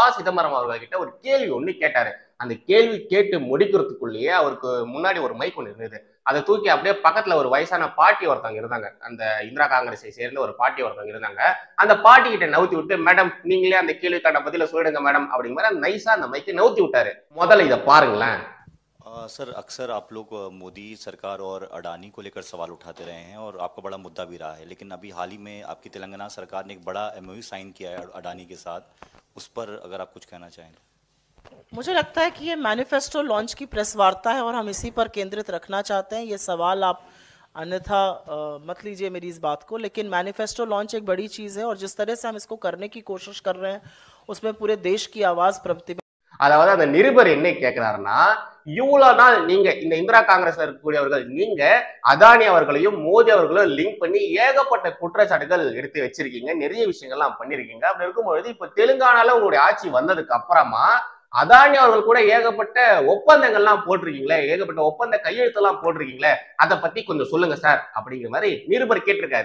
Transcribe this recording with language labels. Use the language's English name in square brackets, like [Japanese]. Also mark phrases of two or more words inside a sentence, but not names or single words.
[Tamil] சிதம்பரம் அவர்கள் கிட்ட ஒரு கேள்வி ஒண்ணு கேட்டாரு. அந்த கேள்வி கேட்டு முடிக்கிறதுக்குள்ளேயே அவருக்கு முன்னாடி ஒரு மைக் ஒண்ணு இருந்தது. அதை தூக்கி அப்படியே பக்கத்துல ஒரு வயசான பாட்டி ஒருத்தவங்க இருந்தாங்க. அந்த இந்திரா காங்கிரஸை சேர்ந்த ஒரு பாட்டி ஒருத்தவங்க இருந்தாங்க. அந்த பாட்டி கிட்ட நவுத்தி விட்டு, மேடம் நீங்களே அந்த கேள்விக்கான பதில சொல்லிடுங்க மேடம் அப்படிங்கிற மாதிரி நைஸா அந்த மைக்கை நவுத்தி விட்டாரு. முதல்ல இதை பாருங்களேன். [Hindi] सर, अक्सर आप लोग मोदी सरकार और अडानी को लेकर सवाल उठाते रहे हैं और आपका बड़ा मुद्दा भी रहा है, लेकिन अभी हाल ही में आपकी तेलंगाना सरकार ने एक बड़ा [English] MoU sign [Hindi] किया है अडानी के साथ, उस पर अगर आप कुछ कहना चाहें। मुझे लगता है कि ये [English] manifesto launch [Hindi] की प्रेस वार्ता है और हम इसी पर केंद्रित रखना चाहते हैं। ये सवाल आप अन्यथा मत लीजिए मेरी इस बात को, लेकिन [English] manifesto launch [Hindi] एक बड़ी चीज़ है और जिस तरह से हम इसको करने की कोशिश कर रहे हैं उसमें पूरे देश की आवाज़ प्रतिबिंबित। [Tamil] அதாவது அந்த நிருபர் என்ன கேட்கிறாருன்னா, இவ்வளவு நாள் நீங்க இந்த இந்திரா காங்கிரஸ்ல இருக்கக்கூடியவர்கள் நீங்க அதானி அவர்களையும் மோடி அவர்களையும் லிங்க் பண்ணி ஏகப்பட்ட குற்றச்சாட்டுகள் எடுத்து வச்சிருக்கீங்க, நிறைய விஷயங்கள்லாம் பண்ணிருக்கீங்க. அப்படி இருக்கும்பொழுது இப்ப தெலுங்கானால உங்களுடைய ஆட்சி வந்ததுக்கு அப்புறமா அதானி அவர்கள் கூட ஏகப்பட்ட ஒப்பந்தங்கள்லாம் போட்டிருக்கீங்களே, ஏகப்பட்ட ஒப்பந்த கையெழுத்தெல்லாம் போட்டிருக்கீங்களே, அதை பத்தி கொஞ்சம் சொல்லுங்க சார் அப்படிங்கிற மாதிரி நிருபர் கேட்டிருக்காரு.